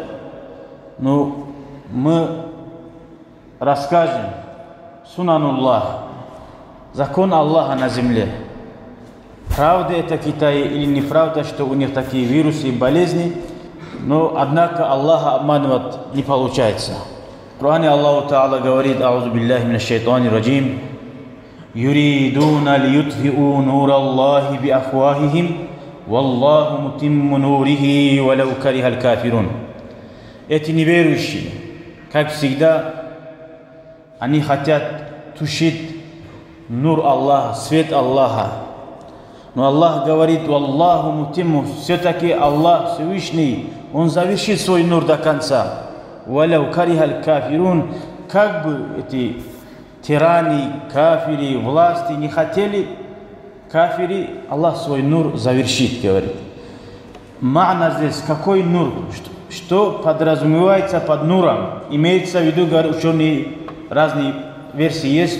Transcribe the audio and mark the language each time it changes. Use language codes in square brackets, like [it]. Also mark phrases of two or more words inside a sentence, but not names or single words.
[ru] Но мы расскажем сунануллах, закон Аллаха на земле. Правда это Китай или неправда, что у них такие вирусы и болезни, но однако Аллаха обманывать не получается. В Коране Аллаху Та'ала говорит: [ar] «أعوذ بالله من الشيطان الرجيم يريدون ليطفئوا نور الله بأفواههم والله متم نوره ولو كره الكافرون». [ru] Эти неверующие, как всегда, они хотят тушить нур Аллаха, свет Аллаха. Но Аллах говорит: [ar] «والله متم», [ru] все-таки Аллах Всевышний, Он завершит свой нур до конца. [ar] «ولو كره الكافرون», [ru] как бы эти тираны, кафири, власти не хотели, кафири, Аллах свой нур завершит, говорит. Ма'на здесь, какой нур? Что подразумевается под нуром? Имеется в виду, говорят ученые, разные версии есть.